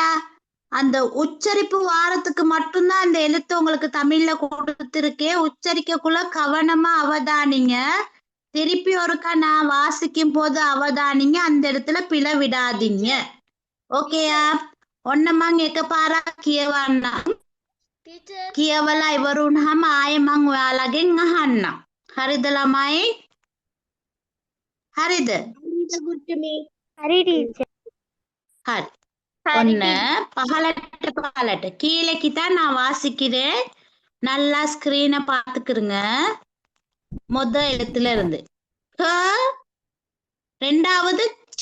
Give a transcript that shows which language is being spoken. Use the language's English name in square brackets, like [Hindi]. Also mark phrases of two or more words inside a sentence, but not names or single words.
[Tamil] அந்த உச்சரிப்பு வாரத்துக்கு மட்டும்தான் அந்த எழுத்து உங்களுக்கு தமிழ்ல கொடுத்திருக்கேன். உச்சரிக்கக்குள்ள கவனமா அவதானிங்க. திருப்பி ஒருக்கா நான் வாசிக்கும் போது அவதானிங்க. அந்த இடத்துல பிழை விடாதீங்க. ஓகேயா? [Sinhala] ஒன்னமாங்க එක පාරක් කියවන්න. [Tamil] டீச்சர் [Sinhala] කියවලා ඉවර වුණාම ආයෙ මං ඔයාලගෙන් අහන්නම්. හරිද ළමයි? හරිද? [Tamil] ஹரி டீச்சர். [Sinhala] හරி. [Tamil] ஒன்னு பகலட்ட கீழேக்கு தான் நான் வாசிக்கிறேன். நல்லா ஸ்கிரீனை பார்த்துக்கிருங்க. மொத எழுத்துல இருந்து க, ரெண்டாவது ச.